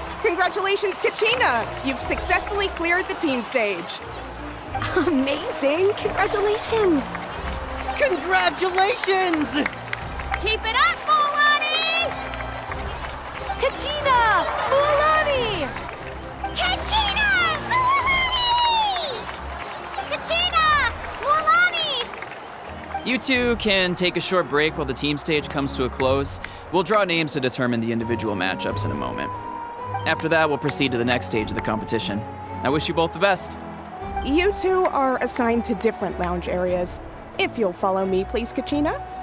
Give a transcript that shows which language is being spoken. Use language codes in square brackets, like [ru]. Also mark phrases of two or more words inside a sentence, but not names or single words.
[en] Congratulations, Kachina! You've successfully cleared the team stage. Amazing! Congratulations! Congratulations! Keep it up, Moualani! Kachina! Moualani! Kachina! Moualani! Kachina! Moualani! You two can take a short break while the team stage comes to a close. We'll draw names to determine the individual matchups in a moment. After that, we'll proceed to the next stage of the competition. I wish you both the best. You two are assigned to different lounge areas. If you'll follow me, please, Kachina.